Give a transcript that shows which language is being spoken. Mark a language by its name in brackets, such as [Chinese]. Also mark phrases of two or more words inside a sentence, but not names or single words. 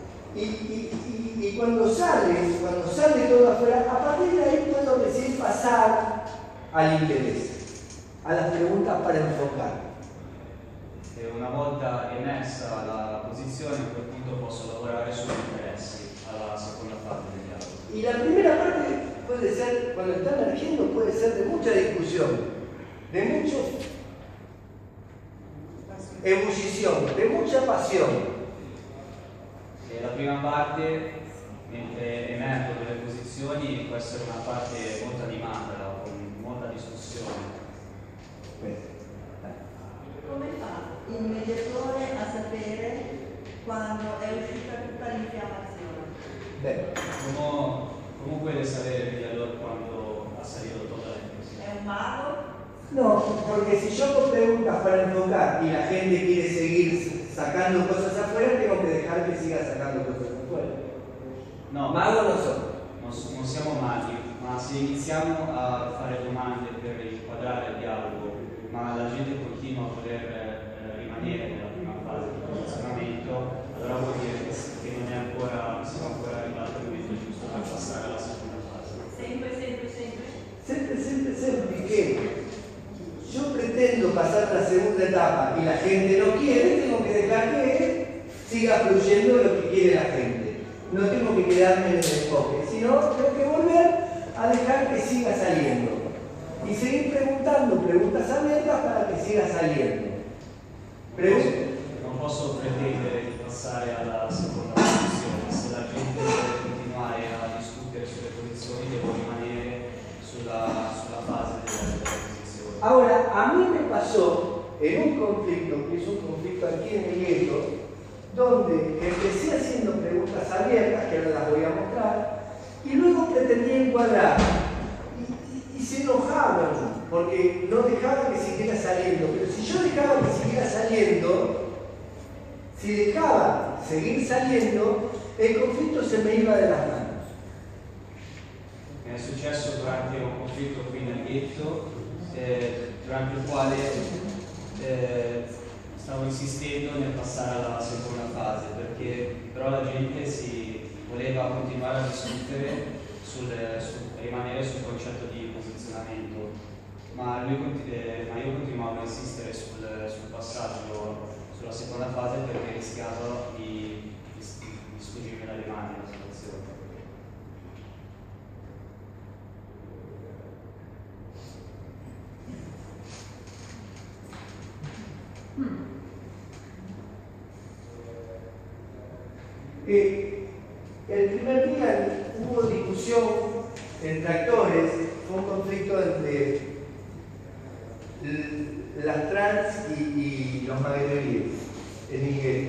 [Spanish] Y cuando sale todo afuera, a partir de ahí puedo recién pasar al interés, a las preguntas para enfocar. [Italian] Una volta emessa la posizione, a quel punto posso lavorare sugli interessi alla seconda fase del dialogo. [Spanish] Y la primera parte puede ser, cuando está emergiendo, puede ser de mucha discusión, de mucha ebullición, de mucha pasión. [Italian] E la prima parte, mentre emergono delle posizioni, può essere una parte molto animata, con molta discussione. Come fa il mediatore a sapere quando è uscita tutta l'infiammazione? [Spanish] ¿Cómo puede saber el mediador cuando ha salido toda la discusión? [Italian] È un mago? [Spanish] No, porque si yo hago preguntas para enfocar y la gente quiere seguir sacando cosas afuera, tengo que dejar que siga sacando cosas afuera. [Italian] No, Mago no sono. non siamo maghi, ma se iniziamo a fare domande per inquadrare il dialogo, ma la gente continua a voler rimanere nella prima fase di posizionamento, allora vuol dire che non siamo ancora arrivati al momento giusto per passare alla seconda fase. [Spanish] Sempre que yo pretendo pasar a la segunda etapa y la gente no quiere, tengo que dejar que siga fluyendo lo que quiere la gente. No tengo que quedarme en el enfoque, sino tengo que volver a dejar que siga saliendo. Y seguir preguntando preguntas abiertas para que siga saliendo. [Italian] Non posso pretendere di passare alla seconda posizione, se la gente deve continuare a discutere sulle posizioni devo rimanere sulla fase della posizione. [Spanish] Ahora, a mí me pasó en un conflicto, que es un conflicto aquí en el gueto, donde empecé haciendo preguntas abiertas, que ahora las voy a mostrar, y luego pretendía encuadrar. Y se enojaban, porque no dejaban que siguiera saliendo. Pero si yo dejaba que siguiera saliendo, si dejaba seguir saliendo, el conflicto se me iba de las manos. [Italian] È successo durante un conflitto qui nel ghetto, durante il quale stavo insistendo nel passare alla seconda fase, perché però la gente voleva continuare a discutere rimanere sul concetto di posizionamento, ma io continuavo a insistere sul passaggio sulla seconda fase perché rischiavo di sfuggirmi dalle mani la situazione. [Spanish] El primer día hubo discusión entre actores, fue un conflicto entre las trans y los maguetoríes en el gueto.